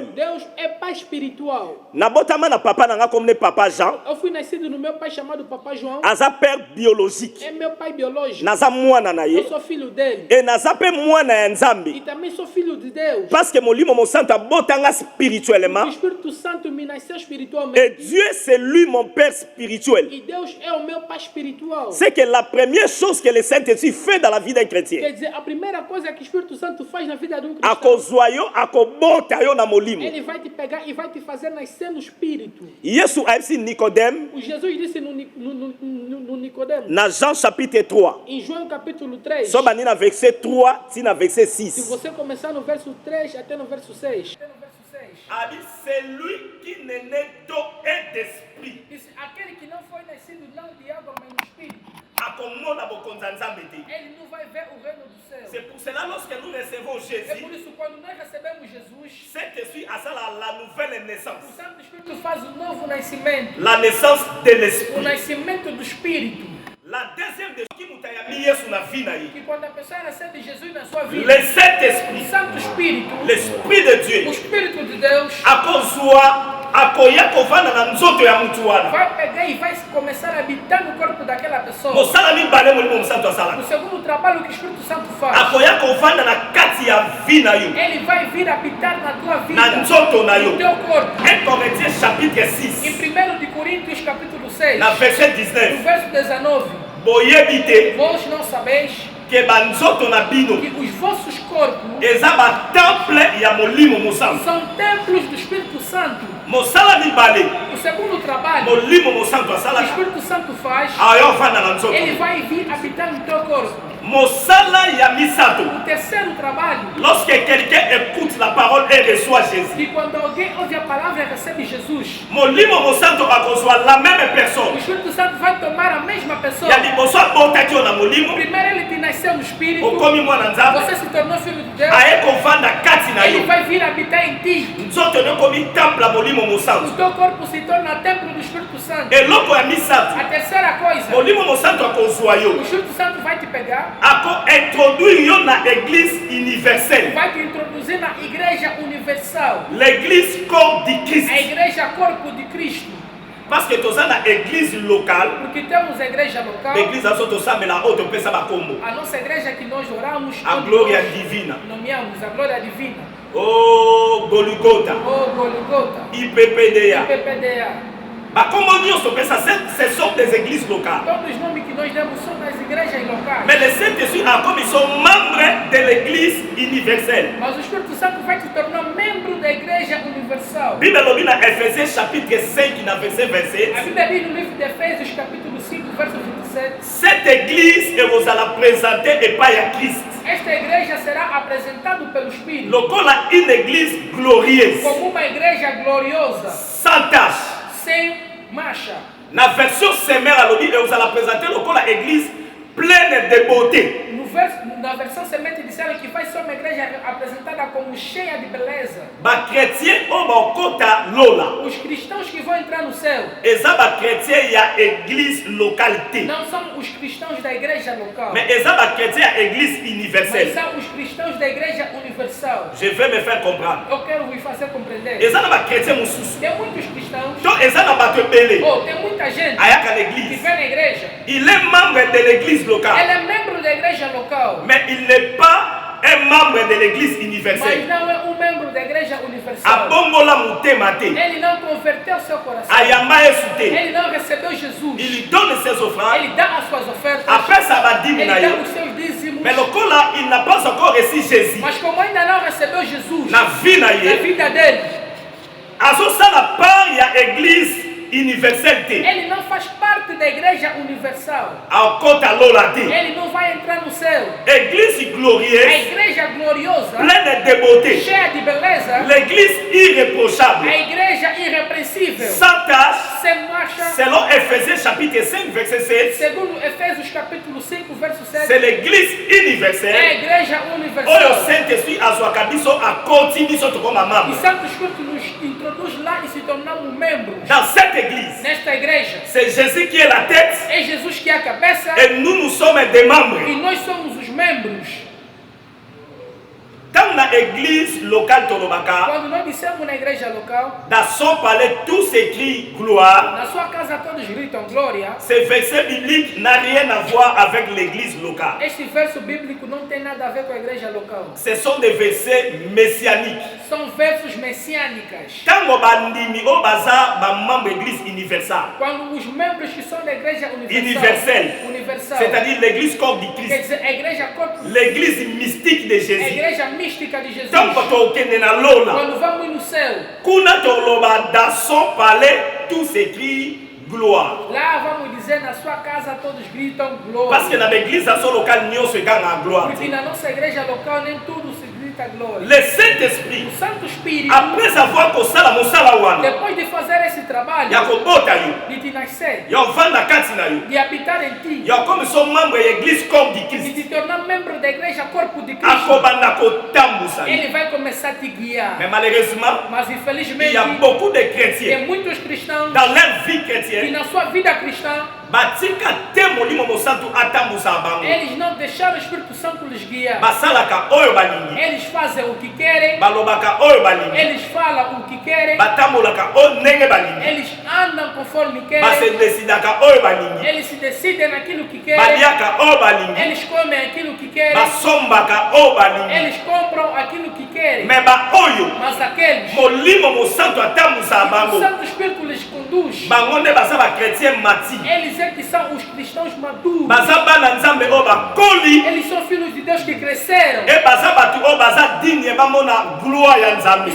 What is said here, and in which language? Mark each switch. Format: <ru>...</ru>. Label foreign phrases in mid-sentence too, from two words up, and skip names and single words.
<pt>Deus é pai espiritual.</pt> <ln>Nabotama na papa nanga comme ne papa Jean,</ln> <pt>Eu fui nascido no meu pai chamado Papa João.</pt> <fr>aza père biologique.</fr> <pt>É meu pai biológico.</pt> <ln>Naza mwana na ye.</ln> <pt>Eu sou filho dele.</pt> <ln>Et naza pe mwana ya</ln> <pt>E</pt> <ln>nzambe.</ln> <pt>também sou filho de Deus.</pt> <fr>Parce que</fr> <ln>molimo mosantu abotanga</ln> <pt>O</pt> <fr>spirituellement.</fr> <pt>Espírito Santo me nasceu</pt> <fr>Et</fr> <pt>espiritualmente.</pt> <fr>Dieu c'est lui mon père spirituel.</fr> <pt>E Deus é o meu pai espiritual.</pt> <fr>C'est que la première chose que le Saint-Esprit fait dans la vie d'un chrétien,</fr> <pt>Quer dizer, a primeira coisa que o Espírito Santo faz na vida de um cristão,</pt> <ln>akozwa yo akobota yo na molimo.</ln> <pt>ele vai te pegar e vai te fazer nascer no Espírito.</pt> <ln>Yesu ayebisi Nicodème</ln> <pt>O Jesus disse no Nicodemo,</pt> <ln>na Jean chapitre 3.</ln> <pt>em João capítulo 3,</pt> <ln>So bani na verset 3 ti na verset</ln> <pt>se 6. você começar no verso 3 até no verso 6,</pt> <fr>Abi c'est lui qui n'est né d'eau et d'esprit.</fr> <pt>disse, aquele que não foi nascido não de água, mas no Espírito,</pt> <ln>Akomona bokonza nzambe te.</ln> <pt>ele não vai ver o reino do céu.</pt> <fr>C'est pour cela lorsque nous recevons</fr> <pt>É Jésus, por isso, quando nós recebemos Jesus,</pt> <fr>Saint-Esprit asala la nouvelle</fr> <pt>o</pt> <fr>naissance.</fr> <pt>Santo Espírito faz o novo nascimento,</pt> <fr>La naissance de</fr> <pt>o</pt> <fr>l'esprit.</fr> <pt>nascimento do Espírito.</pt> <fr>La deuxième des qui</fr> <ln>mutayami Yesu na vie na ye.</ln> <pt>Que quando a pessoa recebe Jesus na sua vida,</pt> <fr>Le Saint-Esprit,</fr> <pt>o Santo Espírito,</pt> <fr>l'Esprit de</fr> <pt>o</pt> <fr>Dieu,</fr> <pt>Espírito de Deus,</pt> <ln>akozwa akoya kovanda na nzoto ya mutu wana.</ln> <pt>vai pegar e vai começar a habitar no corpo daquela pessoa.</pt> <ln>Mosala mibale molimo mosantu</ln> <pt>O</pt> <ln>asalaka.</ln> <pt>segundo trabalho que o Espírito Santo faz,</pt> <ln>Akoya kovanda na kati ya vie na yo.</ln> <pt>ele vai vir habitar na tua vida,</pt> <ln>Na nzoto na yo.</ln> <pt>no teu corpo.</pt> <fr>1 Corinthiens chapitre</fr> <pt>Em 6, 1 de Coríntios capítulo 6,</pt> <ln>na verset</ln> <pt>no 19. verso 19,</pt> <ln>Boyebi te</ln> <pt>vós não sabeis</pt> <ln>ke banzoto na bino</ln> <pt>que os vossos corpos</pt> <ln>eza batemple ya molimo mosantu.</ln> <pt>são templos do Espírito Santo.</pt> <ln>Mosala mibale</ln> <pt>O segundo trabalho</pt> <ln>molimo mosantu</ln> <pt>que o</pt> <ln>asalaka</ln> <pt>Espírito Santo faz,</pt> <ln>ayo ofanda na nzoto.</ln> <pt>ele vai vir habitar no teu corpo.</pt> <ln>Mosala ya misato,</ln> <pt>O terceiro trabalho,</pt> <fr>lorsque quelqu'un écoute la parole et reçoit Jésus,</fr> <pt>que quando alguém ouve a palavra e recebe Jesus,</pt> <ln>molimo mosantu akozwa</ln> <fr>la même</fr> <pt>o</pt> <fr>personne</fr> <pt>Espírito Santo vai tomar a mesma pessoa.</pt> <ln>ya liboso abotaki yo na molimo</ln> <pt>Primeiro ele te nasceu no Espírito,</pt> <ln>okomi mwana nzambe</ln> <pt>você se tornou filho de Deus,</pt> <ln>aye kovanda kati na</ln> <pt>ele</pt> <ln>yo</ln> <pt>vai vir habitar em ti.</pt> <ln>nzoto no ekomi temple ya molimo</ln> <pt>O</pt> <ln>mosantu.</ln> <pt>teu corpo se torna templo do Espírito Santo.</pt> <ln>Eloko ya misato,</ln> <pt>A terceira coisa,</pt> <ln>molimo mosantu akozwa</ln> <pt>o</pt> <ln>yo</ln> <pt>Espírito Santo vai te pegar,</pt> <ln>ako-introduire yo na</ln> <fr>église universelle,</fr> <pt>vai te introduzir na igreja universal,</pt> <fr>l'église corps de</fr> <pt>a Christ. igreja corpo de Cristo.</pt> <fr>Parce que</fr> <ln>toza na</ln> <fr>église locale,</fr> <pt>Porque temos a igreja local,</pt> <ln>l'église azo tosambela oyo topesa bakombo</ln> <pt>a nossa igreja que nós oramos, a onde gloria nós divina. nomeamos a glória divina, Oh Golgotha, ou Golgota, IPPDA, PPDA,</pt> <fr>Ce sont des églises locales.</fr> <pt>Todos os nomes que nós damos são das igrejas locais.</pt> <fr>Mais le Saint-Esprit, comme ils sont membres de l'église universelle.</fr> <pt>Mas o Espírito Santo vai te tornar membro da igreja universal.</pt> <fr>Bible dit dans Ephésiens chapitre 5, verset 27.</fr> <pt>A Bíblia diz no livro de Efésios, capítulo 5, verso 27.</pt> <fr>Cette église vous allez présenter et pas à Christ.</fr> <pt>Esta igreja será apresentada pelo Espírito</pt> <fr>Lokola une église glorieuse,</fr> <pt>como uma igreja gloriosa,</pt> <fr>sans tache.</fr> <pt>sem mancha.</pt> <fr>La version Semer à l'Odi, vous allez présenter lokola église pleine de beauté.</fr> <pt>Na versão semente disseram que vai ser uma igreja apresentada como cheia de beleza.</pt> <ln>Ba chrétien o ba kota lola.</ln> <pt>Os cristãos que vão entrar no céu</pt> <ln>Eza ba chrétien ya</ln> <fr>église localité.</fr> <pt>não são os cristãos da igreja local,</pt> <ln>Mais eza ba chrétien ya église</ln> <pt>mas</pt> <fr>universelle.</fr> <pt>são os cristãos da igreja universal.</pt> <fr>Je vais me faire comprendre.</fr> <pt>Eu quero vos fazer compreender.</pt> <ln>Eza na ba chrétien mususu.</ln> <pt>Tem muitos cristãos,</pt> <ln>Donc eza na ba tebele.</ln> <pt>tem muita gente</pt> <ln>Ayaka</ln> <pt>que</pt> <fr>l'église.</fr> <pt>vem na igreja.</pt> <fr>Il est membre de l'église</fr> <pt>Ele</pt> <fr>locale.</fr> <pt>é membro da igreja local,</pt> <fr>Mais il n'est pas un membre de l'église</fr> <pt>mas</pt> <fr>universelle.</fr> <pt>não é membro da igreja universal.</pt> <ln>Abongola mutema te.</ln> <pt>Ele não converteu seu coração.</pt> <ln>Ayamba esute.</ln> <pt>Ele não recebeu Jesus.</pt> <fr>Il donne ses offrandes.</fr> <pt>Ele dá as suas ofertas.</pt> <fr>Après ça va dire</fr> <pt>Ele</pt> <ln>na</ln> <pt>dá</pt> <ln>yo.</ln> <pt>os seus dízimos.</pt> <fr>Mais le là, il n'a pas encore reçu Jésus.</fr> <pt>Mas como ainda não recebeu Jesus</pt> <ln>Na vie na</ln> <pt>na</pt> <ln>ye.</ln> <pt>vida dele,</pt> <ln>Azo</ln> <fr>ça la part</fr> <ln>ya</ln> <fr>église universelle</fr> <ln>te.</ln> <pt>ele não faz parte da igreja universal.</pt> <ln>A kota lola te.</ln> <pt>Ele não vai entrar no céu.</pt> <fr>Église</fr> <pt>A</pt> <fr>glorieuse,</fr> <pt>igreja gloriosa,</pt> <fr>pleine de beauté.</fr> <pt>cheia de beleza,</pt> <fr>L'église irréprochable,</fr> <pt>a igreja irrepreensível,</pt> <fr>sans tache,</fr> <pt>sem mancha,</pt> <fr>selon Ephésiens chapitre 5 verset 7.</fr> <pt>segundo Efésios capítulo 5, verso 7,</pt> <fr>C'est l'église</fr> <pt>é a</pt> <fr>universelle.</fr> <pt>igreja</pt> <ln>Oyo</ln> <pt>universal.</pt> <ln>Saint-Esprit azwaka biso akoti biso tokoma</ln> <pt>E</pt> <fr>membre.</fr> <pt>Santo Espírito nos introduz lá e se tornamos membros.</pt> <fr>Dans cette église,</fr> <pt>Nesta igreja,</pt> <fr>c'est Jésus qui est la tête</fr> <pt>é Jesus que é a cabeça</pt> <fr>et nous sommes des membres.</fr> <pt>e nós somos os membros.</pt> <fr>Dans la église locale Tolobaka,</fr> <pt>Quando nós dissemos na igreja local,</pt> <fr>dans son palais, tout s'écrit gloire.</fr> <pt>na sua casa todos gritam glória.</pt> <fr>Ce verset biblique n'a rien à voir avec l'église locale.</fr> <pt>Este verso bíblico não tem nada a ver com a igreja local.</pt> <fr>Ce sont des versets messianiques.</fr> <pt>São versos messiânicos.</pt> <ln>Tango bandimi o baza ba</ln> <fr>membre église universelle,</fr> <pt>Quando os membros que são da igreja universal,</pt> <fr>c'est-à-dire l'église corps du</fr> <pt>quer Christ, dizer, a igreja corpo,</pt> <fr>l'église mystique de</fr> <pt>a Jésus. igreja mística de Jesus.</pt> <ln>Tango tokende na lola,</ln> <pt>Quando vamos no céu,</pt> <ln>kuna toloba</ln> <fr>dans son palais, tout s'écrit gloire.</fr> <pt>lá vamos dizer na sua casa todos gritam</pt> <fr>Parce que</fr> <pt>glória.</pt> <fr>dans l'église à son local</fr> <ln>nyonso ekanga</ln> <fr>gloire.</fr> <pt>Porque na nossa igreja local nem tudo se grita glória.</pt> <fr>Le Saint-Esprit,</fr> <pt>O Santo Espírito,</pt> <fr>après avoir</fr> <ln>kosala mosala wana,</ln> <pt>depois de fazer esse trabalho,</pt> <ln>ya kobota yo,</ln> <pt>de te nascer,</pt> <ln>ya ovanda kati na yo,</ln> <pt>de habitar em ti,</pt> <fr>ya comme son membre ya église corps du</fr> <pt>de Christ, te tornar membro da igreja corpo de Cristo,</pt> <ln>akobanda kotambusa yo.</ln> <pt>ele vai começar a te guiar.</pt> <fr>Mais malheureusement,</fr> <pt>Mas</pt> <fr>il</fr> <pt>infelizmente,</pt> <fr>y a beaucoup de</fr> <pt>tem</pt> <fr>chrétiens</fr> <pt>muitos cristãos</pt> <fr>dans leur vie</fr> <pt>que</pt> <fr>chrétienne,</fr> <pt>na sua vida cristã,</pt> <ln>batika te molimo mosantu atambusa bango,</ln> <pt>eles não deixaram o Espírito Santo lhes guiar.</pt> <ln>basalaka oyo balingi,</ln> <pt>Eles fazem o que querem,</pt> <ln>balobaka oyo balingi,</ln> <pt>eles falam o que querem,</pt> <ln>batambolaka oyo ndenge balingi,</ln> <pt>eles andam conforme querem,</pt> <ln>basedesidaka oyo balingi,</ln> <pt>eles se decidem naquilo que querem,</pt> <ln>baliaka oyo balingi,</ln> <pt>eles comem aquilo que querem,</pt> <ln>basombaka oyo balingi.</ln> <pt>eles compram aquilo que querem.</pt> <ln>Mais baoyo</ln> <pt>Mas aqueles</pt> <ln>molimo mosantu atambusa</ln> <pt>que o</pt> <ln>bango,</ln> <pt>Santo Espírito lhes conduz,</pt> <ln>bango nde baza bachrétien mati,</ln> <pt>eles é que são os cristãos maduros.</pt> <ln>baza bana nzambe oyo bakoli,</ln> <pt>Eles são filhos de Deus que cresceram.</pt> <ln>e baza bato oyo baza digne bamona gloire ya nzambe.</ln>